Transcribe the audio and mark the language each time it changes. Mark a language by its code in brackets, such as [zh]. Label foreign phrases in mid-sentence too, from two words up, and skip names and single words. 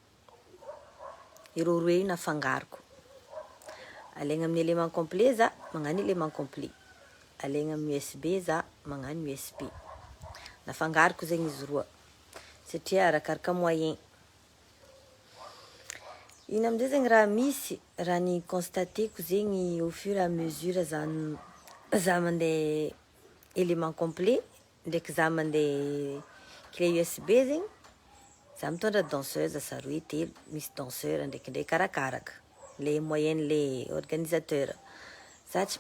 [mg] roe io nafangariko alaigna amin'ny [fr] élément complet [mg] za magnano [fr] élément complet [mg] alaigna amin'ny USB za magnano USB nafangariko zegny izy roa satria arakaraka moyen iny amizay zegny raha misy raha ny constateko zegny [fr] au fur et à mesure [mg] za mandeha [fr] élément complet [mg] ndraiky za mandeha clé USB zegny za mitondra danseuse sa roe telo misy danseur ndraikindraiky arakaraka le moyenne le organisateur za tsy